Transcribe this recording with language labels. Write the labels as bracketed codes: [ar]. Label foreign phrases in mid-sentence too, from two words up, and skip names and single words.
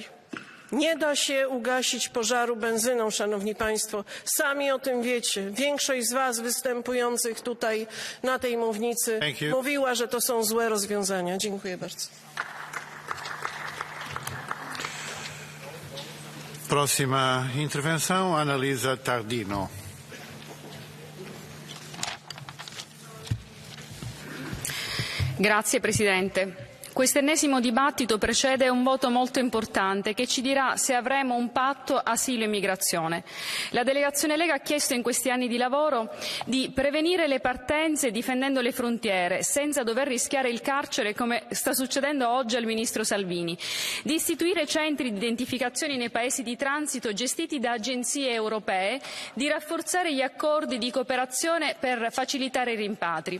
[pl] Nie da się ugasić pożaru benzyną, Szanowni Państwo. Sami o tym wiecie. Większość z Was występujących tutaj na tej mównicy mówiła, że to są złe rozwiązania. Dziękuję bardzo. [pt] Próxima intervenção, Analisa Tardino. [it] Grazie Presidente. Questo ennesimo dibattito precede un voto molto importante che ci dirà se avremo un patto asilo e migrazione. La delegazione Lega ha chiesto in questi anni di lavoro di prevenire le partenze difendendo le frontiere senza dover rischiare il carcere come sta succedendo oggi al Ministro Salvini, di istituire centri di identificazione nei paesi di transito gestiti da agenzie europee, di rafforzare gli accordi di cooperazione per facilitare i rimpatri.